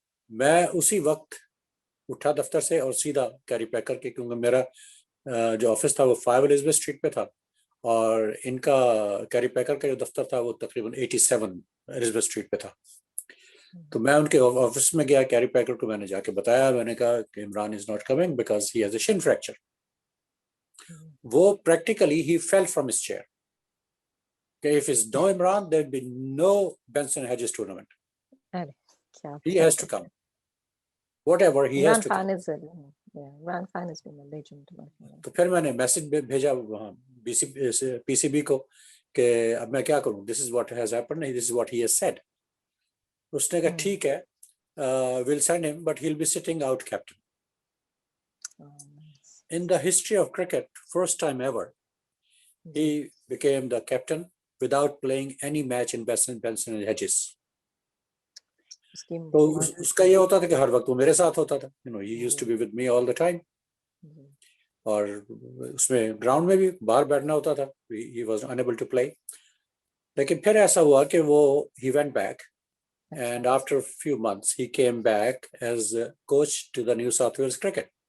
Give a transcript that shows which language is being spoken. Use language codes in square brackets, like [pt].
[ur] میں اسی وقت اٹھا دفتر سے اور سیدھا کیری پیکر کے, کیونکہ میرا جو آفس تھا وہ 5 الزبتھ اسٹریٹ پہ تھا اور ان کا کیری پیکر کا جو دفتر تھا وہ تقریباً 87 الزبتھ اسٹریٹ پہ تھا. تو میں ان کے آفس میں گیا. کیری پیکر کو میں نے جا کے بتایا, میں نے کہا کہ [en] Imran is not coming because he has a shin fracture. [ur] وہ [en] Practically he fell from his chair کہ if it's no Imran there will be no Benson Hedges tournament. He has to come. Whatever he has to come. Imran Khan has been a legend. [ur] تو پھر میں نے message بھیجا وہاں پی C B کو کہ اب میں کیا کروں, [en] this is what has happened, this is what he has said. [ur] اس نے کہا ٹھیک ہے, [en] we'll send him but he'll be sitting out captain. In the history of cricket, first time ever, he became the captain without playing any match in Benson and Hedges. [ur] تو اس کا یہ ہوتا تھا کہ ہر وقت وہ میرے ساتھ ہوتا تھا. [en] he used to be with me all the time. [ur] اور اس میں گراؤنڈ میں بھی باہر بیٹھنا ہوتا تھا. [en] he was unable to play. [ur] لیکن پھر ایسا ہوا کہ وہ [en] he went back and after a few months he came back as coach to the New South Wales cricket.